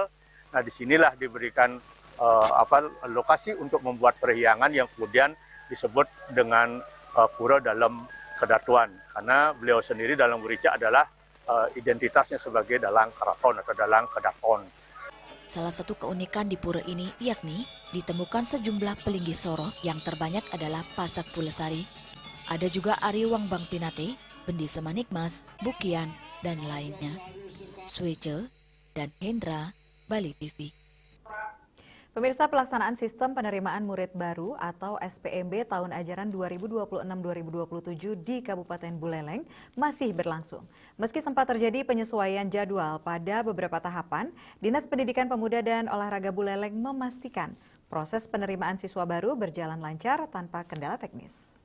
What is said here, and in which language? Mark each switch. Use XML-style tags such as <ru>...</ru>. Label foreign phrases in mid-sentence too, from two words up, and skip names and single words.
<id>Nah, disinilah diberikan lokasi untuk membuat perhiangan yang kemudian disebut dengan Pura Dalam Kedatuan, karena beliau sendiri Dalang Puricek adalah identitasnya sebagai Dalang Keraton atau Dalang Kedaton. Salah satu keunikan di pura ini yakni ditemukan sejumlah pelinggih soro yang terbanyak adalah Pasak Pulesari. Ada juga Ari Wang Bang Pinate, Bendi Semanikmas, Bukian, dan lainnya. Swece dan Hendra, Bali TV. Pemirsa, pelaksanaan sistem penerimaan murid baru atau SPMB tahun ajaran 2026-2027 di Kabupaten Buleleng masih berlangsung. Meski sempat terjadi penyesuaian jadwal pada beberapa tahapan, Dinas Pendidikan Pemuda dan Olahraga Buleleng memastikan proses penerimaan siswa baru berjalan lancar tanpa kendala teknis.</id>